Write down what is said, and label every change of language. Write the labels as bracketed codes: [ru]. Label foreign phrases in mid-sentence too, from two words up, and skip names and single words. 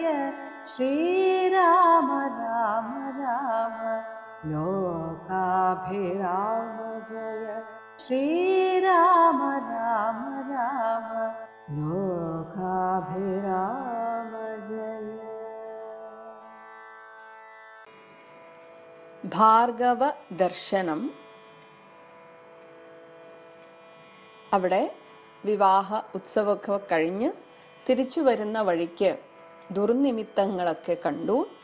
[sa] श्रीराम राम राम लोकाभिराम जय। श्रीराम राम राम लोकाभिराम जय। [ml] ഭാർഗവ ദർശനം. അവിടെ വിവാഹ ഉത്സവമൊക്കെ കഴിഞ്ഞ് തിരിച്ചു വരുന്ന വഴിക്ക് ദുർനിമിത്തങ്ങളൊക്കെ കണ്ടു.